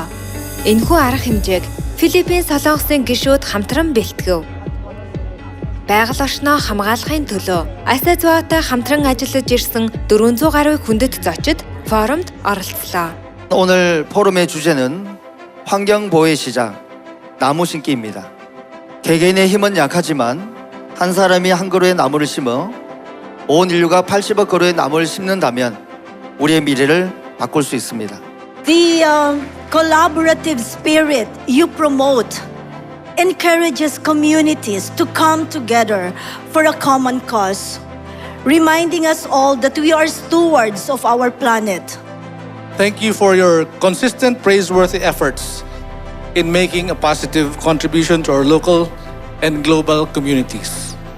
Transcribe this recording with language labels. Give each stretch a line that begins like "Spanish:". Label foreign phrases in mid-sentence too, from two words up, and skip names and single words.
Mongolian: Энэхүү арга хэмжээг Филиппин солонгосын гишүүд хамтран бэлтгэв. Байгаль орчноо хамгаалахын төлөө Aseswaoтой хамтран ажиллаж ирсэн 400 гаруй хүндэт зочид форумд оролцлоо.
Korean: 오늘 포럼의 주제는 환경보호의 시작, 나무 심기입니다. 개개인의 힘은 약하지만 한 사람이 한 그루의 나무를 심어 온 인류가 80억 그루의 나무를 심는다면 우리의 미래를 바꿀 수 있습니다.
English: The collaborative spirit you promote encourages communities to come together for a common cause, reminding us all that we are stewards of our planet. Thank you for your consistent praiseworthy efforts in making a positive contribution to our local and global communities.